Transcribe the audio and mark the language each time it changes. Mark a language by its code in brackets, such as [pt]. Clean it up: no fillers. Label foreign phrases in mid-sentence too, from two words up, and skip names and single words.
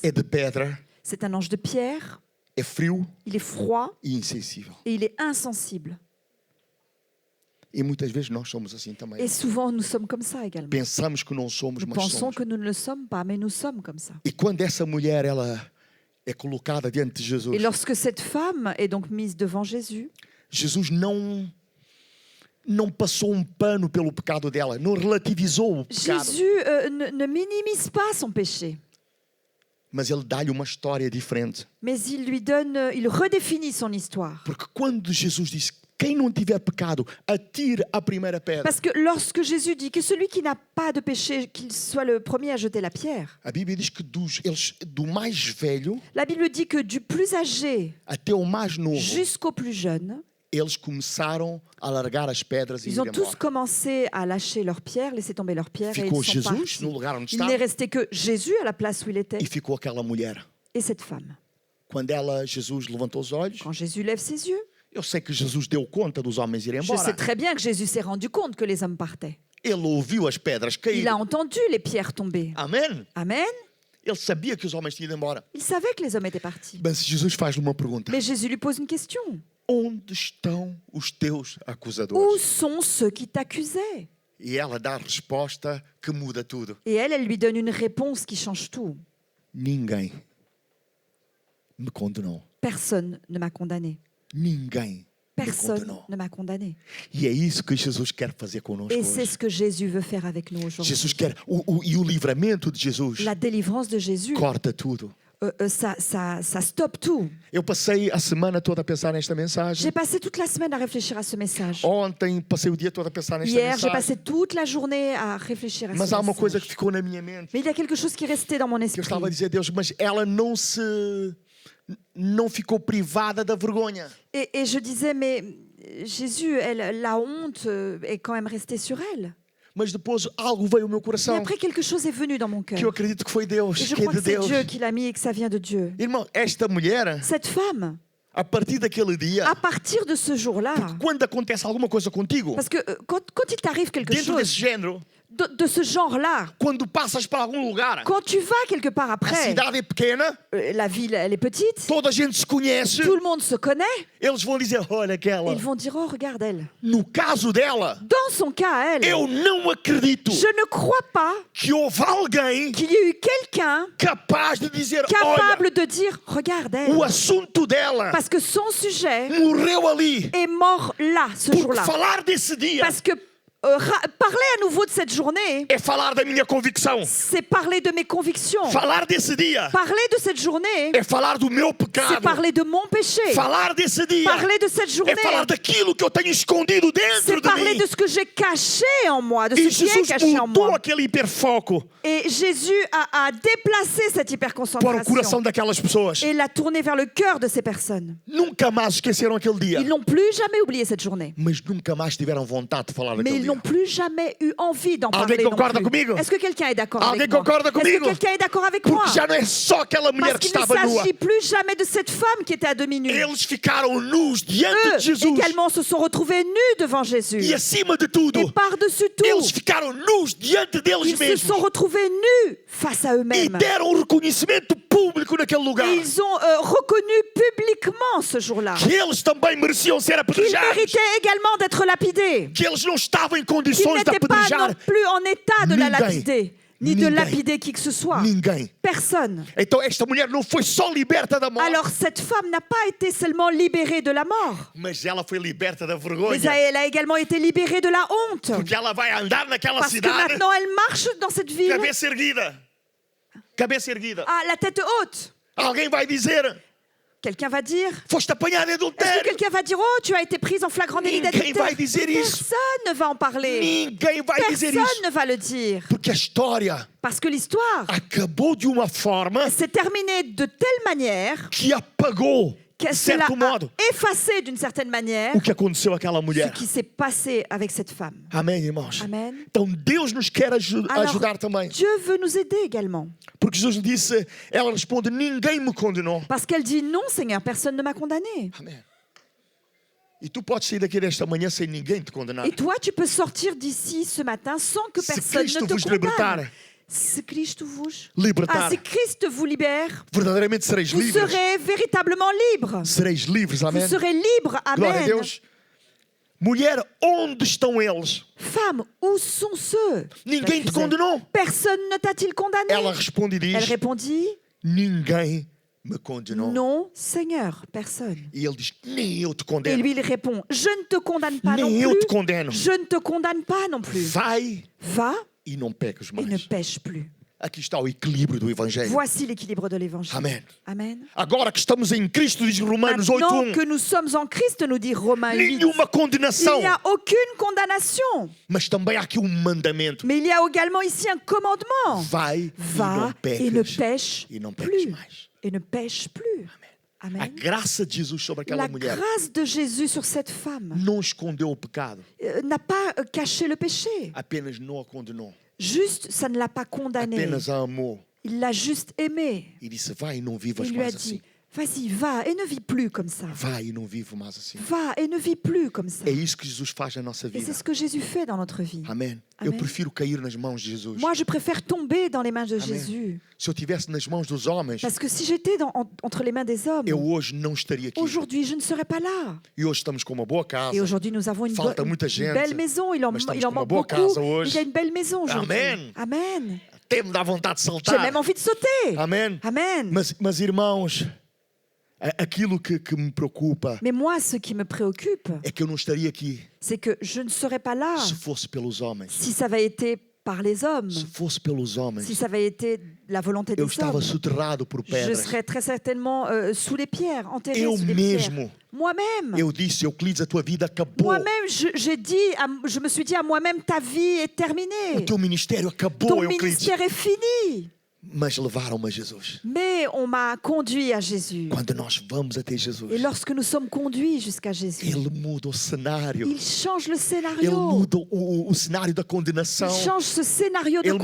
[pt] é de pedra, [fr] C'est un ange de pierre, [pt] é frio [fr] il est froid [pt] e insensível. [fr] et il est insensible. [pt] E muitas vezes nós somos assim também. [fr] Et souvent, nous sommes comme ça également. [pt] Pensamos que não somos, [fr] Nous [pt] mas [fr] pensons [pt] somos. [fr] que nous ne le sommes pas, mais nous sommes comme ça. [pt] E quando essa mulher ela é colocada diante de [fr] Et [pt] Jesus, [fr] lorsque cette femme est donc mise devant Jésus, [pt] Jesus não passou pano pelo pecado dela, não relativizou o pecado, [fr] Jésus ne minimise pas son péché, [pt] mas ele dá-lhe uma história diferente. [fr] mais il redéfinit son histoire. [pt] Porque quando Jesus disse: quem não tiver pecado, atire a primeira pedra. [fr] Parce que lorsque Jésus dit que celui qui n'a pas de péché, qu'il soit le premier à jeter la pierre, [pt] A Bíblia diz que do mais velho [fr] la Bible dit que du plus âgé [pt] até o mais novo, [fr] jusqu'au plus jeune, [pt] eles começaram a largar as pedras e [fr] ils [pt] ir [fr] ont tous [pt] embora. [fr] commencé à lâcher leurs pierres, laisser tomber leurs pierres, et [pt] Ficou [fr] ils sont [pt] Jesus [fr] partis. [pt] no lugar onde [fr] Il n'est [pt] estava [fr] resté que Jésus à la place où il était [pt] e ficou aquela mulher. [fr] et cette femme. [pt] Quando Jesus levantou os olhos, [fr] Quand Jésus lève ses yeux, [pt] eu sei que Jesus deu conta dos homens irem [fr] je sais [pt] embora. [fr] très bien que Jésus s'est rendu compte que les hommes partaient. [pt] Ele ouviu as pedras [fr] Il [pt] cair. [fr] a entendu les pierres tomber. [pt] Amém? [fr] Amen. [pt] Ele sabia que os homens tinham ido embora. [fr] Il savait que les hommes étaient partis. [pt] Mas Jesus faz-lhe uma pergunta: [fr] Mais Jésus lui pose une question. [pt] onde estão os teus [fr] Où [pt] acusadores? [fr] sont ceux qui t'accusaient? [pt] E ela dá a resposta que muda tudo: [fr] Et elle lui donne une réponse qui change tout. [pt] ninguém me condenou. [fr] Personne ne m'a condamné. [pt] Ninguém me [fr] Personne [pt] condenou. [fr] ne m'a condamné. [pt] E é isso que Jesus quer fazer conosco [fr] Et c'est [pt] hoje. [fr] ce que Jésus veut faire avec nous [pt] Jesus [fr] aujourd'hui. [pt] quer, o livramento de Jesus [fr] La délivrance de Jésus, [pt] corta tudo. [fr] ça stoppe tout. [pt] Eu passei a semana toda a pensar nesta mensagem. [fr] J'ai passé toute la semaine à réfléchir à ce message. [pt] Ontem passei o dia todo a pensar nesta [fr] Hier, j'ai [pt] mensagem. [fr] passé toute la journée à réfléchir à [pt] Mas [fr] ce [pt] há uma coisa que [fr] message. [pt] ficou na minha mente. [fr] Mais il y a quelque chose qui est resté dans mon [pt] Que eu [fr] esprit. [pt] estava a dizer a Deus, mas ela não ficou privada da vergonha. [fr] Et je disais, mais Jésus, la honte est quand même restée sur elle. [pt] Mas depois algo veio ao meu [fr] Et [pt] coração [fr] après, quelque chose est venu dans mon [pt] que eu [fr] cœur. [pt] acredito que foi Deus, [fr] Et je [pt] que é [fr] crois [pt] de [fr] que c'est [pt] Deus. [fr] Dieu qui l'a mis et que ça vient de Dieu. [pt] Irmão, esta mulher, [fr] Cette femme, [pt] a partir daquele dia, [fr] à partir de ce jour-là, [pt] quando acontece alguma coisa contigo, [fr] parce que quand il t'arrive quelque [pt] dentro desse [fr] chose [pt] género, [fr] de ce genre-là, [pt] quando passas para algum lugar, [fr] quand tu vas quelque part [pt] a [fr] après, [pt] cidade é pequena, [fr] la ville, elle est petite, [pt] toda a gente se conhece, [fr] tout le monde se connaît, [pt] eles vão dizer, olha aquela. [fr] ils vont dire, oh, regarde elle. [pt] No caso dela, [fr] Dans son cas à elle, [pt] eu não acredito [fr] je ne crois pas [pt] que houve alguém [fr] qu'il y ait eu quelqu'un [pt] capaz de dizer, olha, [fr] capable de dire, regarde elle. [pt] o assunto dela [fr] Parce que son sujet [pt] morreu ali. [fr] est mort là, ce [pt] Porque [fr] jour-là. [pt] falar desse dia [fr] Parce que parler à nouveau de cette journée, [pt] é falar da minha convicção. [fr] c'est parler de mes convictions. [pt] Falar desse dia [fr] Parler de cette journée, [pt] é falar do meu [fr] c'est [pt] pecado. [fr] parler de mon péché. [pt] Falar desse dia [fr] Parler de cette journée, [pt] é falar daquilo que eu tenho escondido dentro [fr] c'est [pt] de [fr] parler [pt] mim. [fr] de ce que j'ai caché en moi, de [pt] E [fr] ce qui est [pt] Jesus [fr] caché en [pt] mudou [fr] moi. [pt] aquele hiperfoco [fr] Et Jésus a déplacé cette [pt] para o [fr] hyperconcentration [pt] coração daquelas pessoas. [fr] et l'a tourné vers le cœur de ces personnes. [pt] Nunca mais esqueceram aquele dia, [fr] Ils n'ont plus jamais oublié cette journée. [pt] mas nunca mais tiveram vontade de falar [fr] Mais [pt] daquele [fr] ils [pt] dia. [fr] n'ont plus jamais eu envie d'en [pt] Alguém [fr] parler non [pt] concorda [fr] plus. [pt] comigo? [fr] Est-ce que quelqu'un est d'accord [pt] Alguém [fr] avec moi? [pt] concorda [fr] Est-ce [pt] comigo? [fr] que quelqu'un est d'accord avec moi? [pt] Porque já não é só aquela mulher [fr] Parce [pt] que [fr] qu'il ne [pt] estava nua. [fr] s'agit plus jamais de cette femme qui était à demi nue. [pt] Eles ficaram nus diante de [fr] Eux [pt] Jesus. [fr] également se sont retrouvés nus devant Jésus. [pt] E acima de tudo, [fr] Et par-dessus [pt] eles [fr] tout, [pt] ficaram nus diante deles [fr] ils se [pt] mesmos. [fr] sont retrouvés nus face à [pt] E [fr] eux-mêmes. [pt] deram um reconhecimento público naquele lugar. [fr] Et ils ont reconnu publiquement ce jour-là [pt] Que eles também mereciam ser [fr] qu'ils [pt] apedrejados. [fr] méritaient également d'être lapidés. [pt] Que eles não estavam em [fr] Qu'ils [pt] condições de [fr] n'étaient pas [pt] apedrejar [fr] non plus en état de la [pt] Ninguém. [fr] lapider, ni de [pt] Ninguém. [fr] lapider qui que ce soit. [pt] ninguém. [fr] Personne. [pt] Então esta mulher não foi só liberta da morte, [fr] Alors cette femme n'a pas été seulement libérée de la mort, [pt] mas ela foi liberta da [fr] mais [pt] vergonha. [fr] elle a également été libérée de la honte. [pt] Porque ela vai andar naquela [fr] Parce que [pt] cidade, [fr] maintenant elle marche dans cette ville [pt] cabeça erguida. Cabeça erguida. [fr] à la tête haute. [pt] Alguém vai dizer, [fr] Quelqu'un va dire, [pt] foste apanhada em [fr] est-ce que [pt] adultério. [fr] quelqu'un va dire, oh, tu as été prise en flagrant délit [pt] Ninguém [fr] d'adultère? [pt] vai dizer isso. [fr] Personne ne va en parler. [pt] Ninguém vai dizer [fr] Personne [pt] isso. [fr] ne va le dire. [pt] Porque a história [fr] Parce que l'histoire [pt] acabou de uma forma [fr] s'est terminée de telle manière [pt] que apagou, [fr] que [pt] de [fr] cela [pt] certo modo, [fr] a effacé d'une certaine manière [pt] o que aconteceu àquela [fr] ce [pt] mulher. [fr] qui s'est passé avec cette femme. [pt] Amém, irmãos? [fr] Amen. [pt] Então Deus nos quer [fr] Alors, [pt] ajudar também. [fr] Dieu veut nous aider également. [pt] Porque Jesus disse, ela responde, ninguém me condenou. [fr] Parce qu'elle dit, non Seigneur, personne ne m'a condamné. [pt] Amém. E tu podes sair daqui desta manhã sem ninguém te condenar. [fr] Et toi, tu peux sortir d'ici ce matin sans que [pt] Se [fr] personne [pt] Cristo [fr] ne te [pt] vos [fr] condamne. [pt] libertar, [fr] Si Christ vous... [pt] libertar, [fr] si Christ vous libère, [pt] verdadeiramente sereis [fr] vous [pt] livres. [fr] serez véritablement libre. [pt] Sereis livres, [fr] Vous [pt] amém? [fr] serez libre. [pt] Glória a [fr] Amen. [pt] Deus. Mulher, onde estão eles? [fr] Femme, où sont ceux? [pt] Ninguém te [fr] l'accusait. [pt] condenou. [fr] Personne ne t'a-t-il condamné? [pt] Ela responde e [fr] Elle [pt] diz, [fr] répondit, [pt] ninguém me condenou. [fr] non, Seigneur, personne. [pt] E ele diz, nem eu te [fr] Et [pt] condeno. [fr] lui, il répond, je ne te condamne pas non [pt] Nem eu te [fr] plus. [pt] condeno. [fr] Je ne te condamne pas non plus. [pt] Vai [fr] Va [pt] e não peques [fr] et ne [pt] mais. [fr] pêche plus. [pt] Aqui está o equilíbrio do Evangelho. [fr] Voici l'équilibre de l'évangile. [pt] Amen. [fr] Amen. [pt] Agora que estamos em Cristo, diz Romanos [fr] Maintenant [pt] 8:1, [fr] que nous sommes en Christ, nous dit Romains 8, [pt] nenhuma [fr] il [pt] condenação. [fr] n'y a aucune condamnation. [pt] Mas também há aqui um mandamento. [fr] Mais il y a également ici un commandement. [pt] Vai [fr] Va [pt] e [fr] et [pt] não [fr] ne [pt] peques. [fr] pêche [pt] E não peques [fr] plus. [pt] mais. [fr] Et ne pêche plus. [pt] A [fr] Amen. [pt] graça de Jesus sobre aquela [fr] La [pt] mulher [fr] grâce de Jésus sur cette femme [pt] não escondeu o pecado, [fr] n'a pas caché le péché. [pt] apenas não a condenou. [fr] Juste, ça ne l'a pas condamné. [pt] Apenas a amou [fr] Il l'a juste aimé. [pt] e disse, vai e não vivas [fr] Il lui a [pt] mais assim. [fr] dit, vas-y, va et ne vis plus comme ça. [pt] Vai e não vivo mais assim. [fr] Va et ne vis plus comme ça. [pt] É isso que Jesus faz na nossa [fr] Et c'est [pt] vida. [fr] ce que Jésus fait dans notre vie. [pt] Amém. Eu Amém. prefiro cair nas mãos de Jesus. [fr] Moi, je préfère tomber dans les mains de [pt] Amém. [fr] Jésus. [pt] Se eu estivesse nas mãos dos homens, [fr] Parce que si j'étais entre les mains des hommes, [pt] eu hoje não estaria aqui. [fr] aujourd'hui, je ne serais pas là. [pt] E hoje estamos com uma boa casa. [fr] Et aujourd'hui, nous avons une [pt] Falta muita gente, [fr] belle maison. Il en [pt] mas estamos com uma [fr] manque [pt] boa [fr] beaucoup. [pt] casa hoje. [fr] Il y a une belle maison aujourd'hui. [pt] Amen. [fr] Amen. [pt] Até me dá vontade de [fr] J'ai [pt] saltar. [fr] même envie de sauter. [pt] Amém. [fr] Amen. [pt] Mas irmãos, aquilo que me preocupa [fr] Mais moi, ce qui me préoccupe, [pt] é que eu não estaria aqui [fr] c'est que je ne serais pas là [pt] se fosse pelos homens. [fr] si ça avait été par les hommes, [pt] Se fosse pelos homens, [fr] si ça avait été la volonté des [pt] eu estava [fr] hommes. [pt] soterrado por [fr] Je [pt] pedras. [fr] serais très certainement sous les pierres, enterré [pt] Eu [fr] sous les pierres. [pt] mesmo. [fr] Moi-même. [pt] Eu disse, Euclides, a tua vida acabou. [fr] Moi-même, je me suis dit à moi-même, ta vie est [pt] O [fr] terminée. [pt] teu ministério acabou, [fr] Ton [pt] Euclides. [fr] ministère est fini. [pt] Mas levaram-me a Jesus. [fr] Mais on m'a conduit à Jésus. [pt] Quando nós vamos até Jesus, [fr] Et lorsque nous sommes conduits jusqu'à Jésus, [pt] Ele muda o cenário. [fr] il change le [pt] Ele [fr] scénario. [pt] muda o cenário da [fr] Il [pt] condenação. [fr] change ce scénario de